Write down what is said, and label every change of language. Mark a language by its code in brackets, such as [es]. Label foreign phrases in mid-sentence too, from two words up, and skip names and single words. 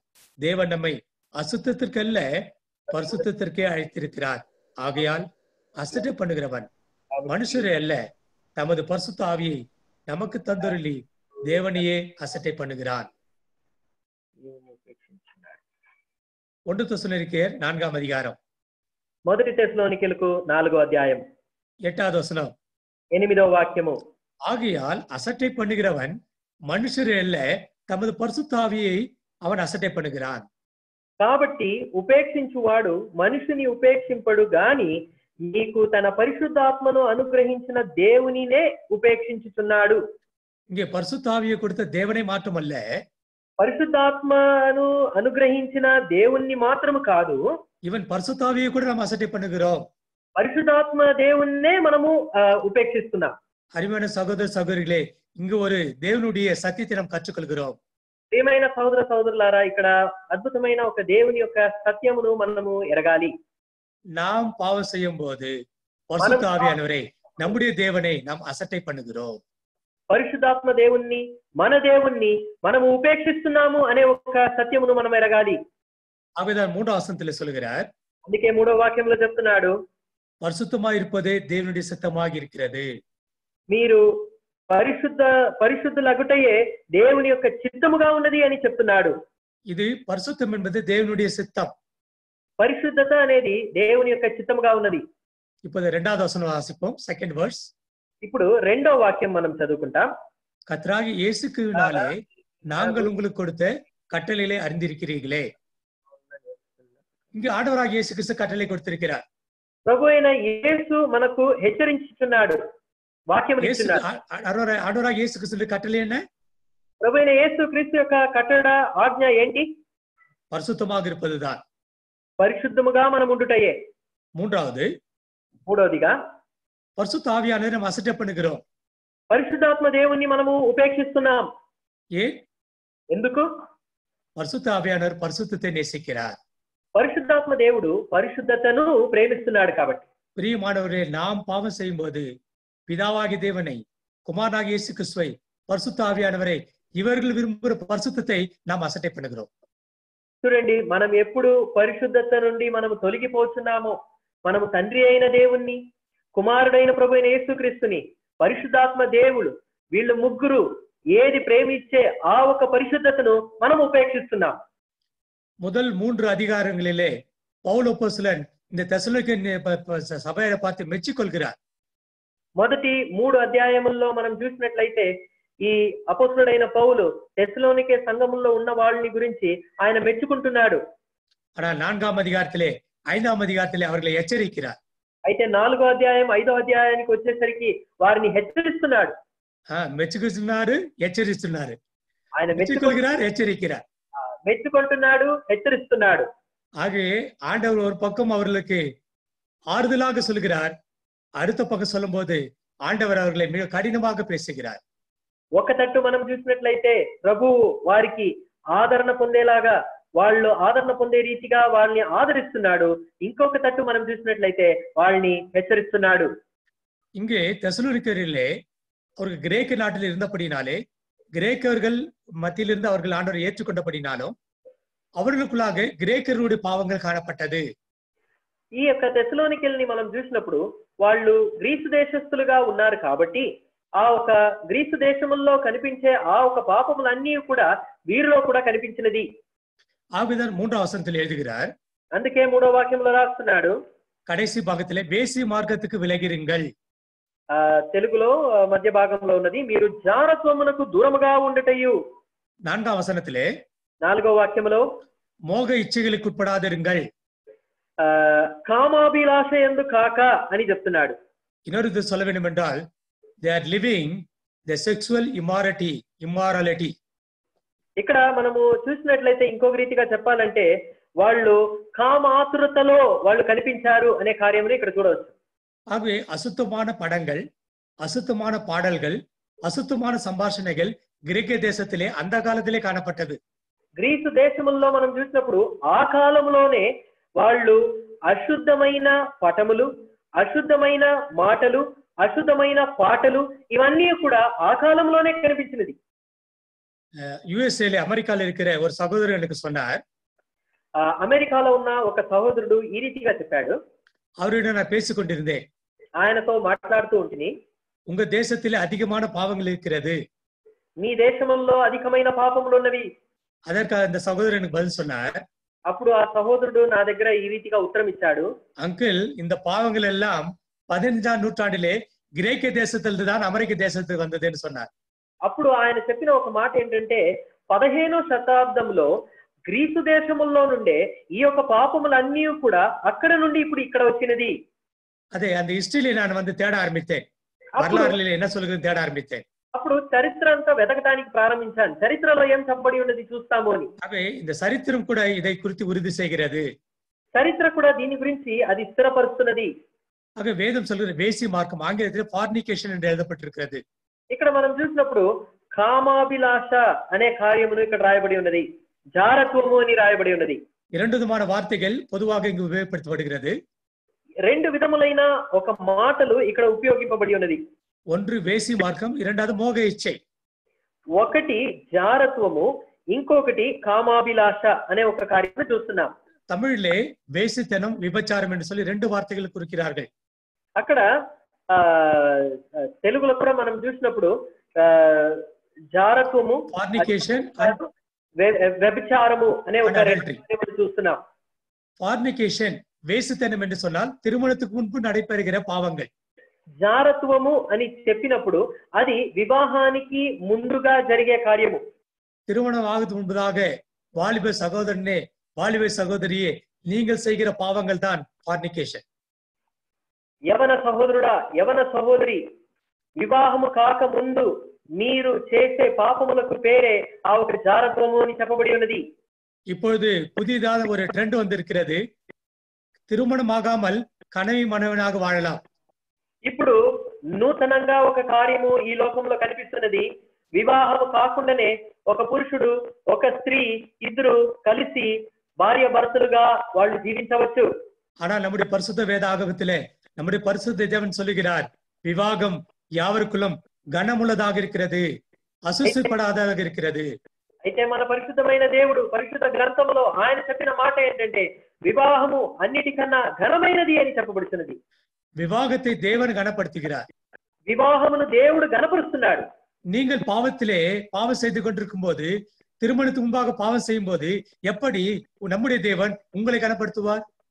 [ta] தேவன் நம்மை அசுத்தத்திற்கல்ல பரிசுத்தத்திற்கே அழைத்திருக்கிறார். ஆகையால் அசட்டை பண்ணுகிறவன் மனுஷரே அல்ல, தமது பரிசுத்த ஆவியை நமக்கு தந்தருளி தேவனையே அசட்டை பண்ணுகிறான். 1 தெசலோனிக்கேயர் 4ஆம் அதிகாரம் [te] 1 తెస్సలోనికీయులకు 4వ అధ్యాయం [ta] 8வது వచనం. [te] 8వ వాక్యము. [ta] ஆகையால் அசட்டை பண்ணுகிறவன் மனுஷரே அல்ல, தமது பரிசுத்த ஆவியை அவன் அசட்டை பண்ணுகிறான். [te] కాబట్టి ఉపేక్షించువాడు మనుషుని ఉపేక్షింపడు గాని నీకు తన పరిశుద్ధాత్మను అనుగ్రహించిన దేవునినే ఉపేక్షించుచున్నాడు. [ta] இங்கே பரிசுத்த ஆவியை கொடுத்த தேவனை மாற்றமல்ல, [te] పరిశుద్ధాత్మను అనుగ్రహించిన దేవుణ్ణి మాత్రము కాదు, [ta] இவன் பரிசுத்த ஆவியை கூட நாம் அசட்டை பண்ணுகிறோம். [te] పరిశుద్ధాత్మ దేవుణ్ణే మనము ఉపేక్షిస్తున్నాం. [ta] அருமையான சகோதர சகோதரிகளே, இங்கு ஒரு தேவனுடைய சத்தியத்தை நாம் கற்றுக்கொள்கிறோம். [te] ప్రియమైన సహోదర సహోదరులారా, ఇక్కడ అద్భుతమైన ఒక దేవుని యొక్క సత్యమును మనము ఎరగాలి. [ta] நாம் பாவம் செய்யும் போது பரிசுத்த ஆவியானவரை, நம்முடைய தேவனை நாம் அசட்டை பண்ணுகிறோம். [te] పరిశుద్ధాత్మ దేవుణ్ణి, మన దేవుణ్ణి మనము ఉపేక్షిస్తున్నాము అనే ఒక సత్యమును మనం ఎరగాలి. [ta] ஆகவேதான் 3ஆம் வசனத்திலே சொல்கிறார், [te] అందుకే 3వ వాక్యంలో చెప్తున్నాడు, [ta] பரிசுத்தமா இருப்பதே தேவனுடைய சித்தமாக இருக்கிறது. [te] మీరు పరిశుద్ధులగుటయే దేవుని యొక్క చిత్తముగా ఉన్నది అని చెప్తున్నాడు. [ta] இது பரிசுத்தம் என்பது தேவனுடைய சித்தம். [te] పరిశుద్ధత అనేది దేవుని యొక్క చిత్తముగా ఉన్నది. [ta] இப்போது 2வது வசனம் வாசிப்போம். [en] second verse. [te] ఇప్పుడు 2వ వాక్యం మనం చదువుకుంటాం. [ta] கர்த்தராகிய இயேசுவினாலே நாங்கள் உங்களுக்கு கொடுத்த கட்டளைகளை அறிந்திருக்கிறீர்களே. இங்கு ஆண்டவராகிய இயேசு கிறிஸ்து கட்டளை கொடுத்திருக்கிறார். [te] ప్రభు అయిన యేసు మనకు హెచ్చరించుచున్నాడు, వాక్యం ఇస్తున్నాడు. [ta] ஆண்டவராகிய இயேசு கிறிஸ்துவின் கட்டளை என்ன? [te] ప్రభు అయిన యేసు క్రీస్తు యొక్క కట్టడ ఆజ్ఞ ఏంటి? [ta] பரிசுத்தமாக இருப்பதுதான். [te] పరిశుద్ధముగా మనం ఉండుటయే. మూడవదిగా [ta] பரிசுத்த ஆவியானவரை நாம் அசட்டை பண்ணுகிறோம். [te] పరిశుద్ధాత్మ దేవుణ్ణి మనము ఉపేక్షిస్తున్నాం. ఎందుకు? [ta] பரிசுத்த ஆவியானவர் பரிசுத்தத்தை நேசிக்கிறார். [te] పరిశుద్ధాత్మ దేవుడు పరిశుద్ధతను ప్రేమిస్తున్నాడు కాబట్టి. [ta] பிரியமானவரே, நாம் பாவம் செய்யும் போது பிதாவாகிய தேவனை, குமாரனாகிய இயேசு கிறிஸ்துவை, பரிசுத்த ஆவியானவரை, இவர்கள் விரும்புகிற பரிசுத்தத்தை நாம் அசட்டை பண்ணுகிறோம். [te] చూడండి, మనం ఎప్పుడు పరిశుద్ధత నుండి మనము తొలగిపోతున్నామో, మనము తండ్రి అయిన దేవుణ్ణి, కుమారుడైన ప్రభు అయిన యేసుక్రీస్తుని, పరిశుద్ధాత్మ దేవుడు, వీళ్ళు ముగ్గురు ఏది ప్రేమించే ఆ ఒక పరిశుద్ధతను మనం ఉపేక్షిస్తున్నాం. [ta] முதல் 3 அதிகாரங்களிலே பவுல் அப்போஸ்தலன் இந்த தெசலோனிக்கே சபையை பார்த்து மெச்சிக்கொள்கிறார். [te] మొదటి 3 అధ్యాయముల్లో మనం చూసినట్లయితే ఈ అపోస్తలుడైన పౌలు తెస్సలోనికే సంఘములో ఉన్న వాళ్ళని గురించి ఆయన మెచ్చుకుంటున్నాడు. [ta] ஆனால் 4ஆம் அதிகாரத்திலே 5ஆம் அதிகாரத்திலே அவர்களை எச்சரிக்கிறார். [te] అయితే 4వ అధ్యాయం 5వ అధ్యాయానికి వచ్చేసరికి వారిని హెచ్చరిస్తున్నాడు. మెచ్చుకుంటున్నారు, హెచ్చరిస్తున్నారు. ఆయన [ta] మెచ్చుకొల్கிறார், எச்சரிக்கிறார். [te] మెచ్చుకుంటున్నాడు, హెచ్చరిస్తున్నాడు. [ta] ஆகவே ஆண்டவர் ஒரு பக்கம் அவர்களுக்கு ஆறுதலாக சொல்கிறார், அடுத்த பக்கம் சொல்லும் போது ஆண்டவர் அவர்களை மிக கடினமாக பேசுகிறார். [te] ఒక తట్టు మనం చూసినట్లయితే ప్రభువు వారికి ఆదరణ పొందేలాగా, వాళ్ళు ఆదరణ పొందే రీతిగా వాళ్ళని ఆదరిస్తున్నాడు. ఇంకొక తట్టు మనం చూసినట్లయితే వాళ్ళని హెచ్చరిస్తున్నాడు. [ta] இங்கே தெசலோனிக்கேயரிலே அவர்கள் கிரேக்க நாட்டில் இருந்தபடினாலே, கிரேக்கர்கள் மத்தியிலிருந்து அவர்கள் ஆண்டவரை ஏற்றுக்கொண்டபடினாலும் அவர்களுக்குள்ளாக கிரேக்கர்களுடைய பாவங்கள் காணப்பட்டது. [te] ఈ యొక్క తెస్సలోనికల్ని మనం చూసినప్పుడు వాళ్ళు గ్రీసు దేశస్థులుగా ఉన్నారు కాబట్టి ఆ ఒక గ్రీసు దేశముల్లో కనిపించే ఆ ఒక పాపములన్నీ కూడా వీరిలో కూడా కనిపించినది. [ta] ஆகவேதான் 3ஆம் வசனத்தில் எழுதுகிறார், [te] అందుకే 3వ వాక్యంలో రాస్తున్నాడు, [ta] கடைசி பாகத்திலே வேசி మార్గத்துக்கு விலகிருங்கள். [te] తెలుగులో మధ్య భాగంలో ఉన్నది, మీరు జారత్వమునకు దూరముగా ఉండటయు. [ta] 4ஆம் வசனத்திலே [te] 4వ వాక్యములో [ta] மோக இச்சைகளுக்கு உட்படாதிருங்கள், [te] కామాభిలాష యందు కాక అని చెప్తున్నాడు. [ta] இன்னொரு இது சொல்ல வேண்டும் என்றால், [en] they are living the sexual immorality. [te] ఇక్కడ మనము చూసినట్లయితే ఇంకొక రీతిగా చెప్పాలంటే వాళ్ళు కామాతురతలో వాళ్ళు కనిపించారు అనే కార్యముని ఇక్కడ చూడవచ్చు. [ta] ஆகவே அசுத்தமான படங்கள், அசுத்தமான பாடல்கள், அசுத்தமான సంభాషణகள் கிரேக்க தேசத்திலே அந்த காலத்திலே காணப்பட்டது. [te] గ్రీసు దేశముల్లో మనం చూసినప్పుడు ఆ కాలంలోనే వాళ్ళు అశుద్ధమైన పటములు, అశుద్ధమైన మాటలు, అశుద్ధమైన పాటలు, ఇవన్నీ కూడా ఆ కాలంలోనే కనిపించినది. [ta] யுஎஸ்ஏல அமெரிக்கால இருக்கிற ஒரு சகோதரர் எனக்கு சொன்னார். [te] అమెరికాలో ఉన్న ఒక సహోదరుడు ఈ రీతిగా చెప్పాడు. [ta] அவரிடம் நான் பேசிக் கொண்டிருந்தேன். [te] ఆయనతో మాట్లాడుతూ ఉంటుంది. [ta] உங்க தேசத்திலே அதிகமான பாவங்கள் இருக்கிறது. [te] మీ దేశంలో అధికమైన పాపములు ఉన్నవి. [ta] அதற்கு அந்த சகோதரர் எனக்கு பதில் சொன்னார். [te] అప్పుడు ఆ సహోదరుడు నా దగ్గర ఈ రీతిగా ఉత్తరం ఇచ్చాడు. [ta] அங்கிள், இந்த பாவங்கள் எல்லாம் 15ஆம் நூற்றாண்டிலே கிரேக்க தேசத்திலிருந்து தான் அமெரிக்க தேசத்துக்கு வந்ததுன்னு சொன்னார். [te] అప్పుడు ఆయన చెప్పిన ఒక మాట ఏంటంటే 15వ శతాబ్దంలో గ్రీసు దేశముల్లో నుండే ఈ యొక్క పాపములన్నీ కూడా అక్కడ నుండి ఇప్పుడు ఇక్కడ వచ్చినది. [ta] அதே அந்த ஹிஸ்டரியிலே நான் வந்து தேட ஆரம்பித்தேன். வரலாறுல என்ன சொல்லுகிறது தேட ஆரம்பித்தேன். [te] అప్పుడు చరిత్ర అంతా వెతకడానికి ప్రారంభించాను. చరిత్రలో ఏం చెప్పబడి ఉన్నది చూస్తాము అని. [ta] அவை இந்த சரித்திரம் கூட இதை குறித்து உறுதி செய்கிறது. [te] చరిత్ర కూడా దీని గురించి అది స్థిరపరుస్తున్నది. [ta] ஆக வேதம் சொல்கிற வேசி மார்க்கம் ஆங்கிலத்தில் ஃபார்னிகேஷன் என்று எழுதப்பட்டிருக்கிறது. [te] ఇక్కడ మనం చూసినప్పుడు కామాభిలాష అనే కార్యమును ఇక్కడ రాయబడి ఉన్నది. జారత్వము అని రాయబడి ఉన్నది. [ta] இரண்டு விதமான வார்த்தைகள் பொதுவாக இங்கு உபயோகப்படுத்தப்படுகிறது. [te] రెండు విధములైన ఒక మాటలు ఇక్కడ ఉపయోగింపబడి ఉన్నది. [ta] ஒன்று வேசி மார்க்கம், இரண்டாவது மோக இச்சை. [te] ఒకటి జారత్వము, ఇంకొకటి కామాభిలాష అనే ఒక కార్యము చూస్తున్నాం. [ta] தமிழிலே வேசித்தனம், விபச்சாரம் என்று சொல்லி ரெண்டு வார்த்தைகள் குறிக்கிறார்கள். [te] అక్కడ తెలుగులో కూడా మనం చూసినప్పుడు జారత్వము, ఫార్నికేషన్, వ్యభిచారము అనే ఒక రెండు చూస్తున్నాం. [ta] ఫార్నికేషన్ వేసితనం என்று சொன்னால் திருமணத்துக்கு முன்பு நடைபெறுகிற பாவங்கள். [te] జారత్వము అని చెప్పినప్పుడు అది వివాహానికి ముందుగా జరిగే కార్యము. [ta] திருமணம் ஆகுது முன்பதாக வாலிப சகோதரனே, வாலிப சகோதரியே, நீங்கள் செய்கிற பாவங்கள் தான் ఫార్నికేషన్. [te] యవన సహోదరుడా, యవన సహోదరి, వివాహము కాక ముందు మీరు చేసే పాపములకు పేరే ఆ ఒక జారత్వము అని చెప్పబడి ఉన్నది. [ta] இப்பொழுது புதிதாக ஒரு ட்ரெண்ட் வந்திருக்கிறது. திருமணமாகாமல் கனவி மனைவனாக வாழலாம். [te] ఇప్పుడు నూతనంగా ఒక కార్యము ఈ లోకంలో కనిపిస్తున్నది. వివాహము కాకుండానే ఒక పురుషుడు, ఒక స్త్రీ ఇద్దరు కలిసి భార్య భర్తలుగా వాళ్ళు జీవించవచ్చు. [ta] ஆனால் நம்முடைய பரிசுத்த வேத ஆகமத்திலே நம்முடைய பரிசுத்த தேவன் சொல்லுகிறார், விவாகம் யாவருக்குள்ளும் கனமுள்ளதாக இருக்கிறது, அசுசிப்படாததாக இருக்கிறது. [te] అయితే మన పరిశుద్ధమైన దేవుడు పరిశుద్ధ గ్రంథంలో ఆయన చెప్పిన మాట ఏంటంటే వివాహము అన్నిటికన్నా ఘనమైనది అని చెప్పబడుతున్నది. [ta] விவாகத்தை தேவன் கனப்படுத்துகிறார். [te] వివాహమును దేవుడు గణపరుస్తున్నాడు. [ta] நீங்கள் பாவத்திலே பாவம் செய்து கொண்டிருக்கும் போது, திருமணத்துக்கு முன்பாக பாவம் செய்யும் போது எப்படி நம்முடைய தேவன் உங்களை கனப்படுத்துவார்?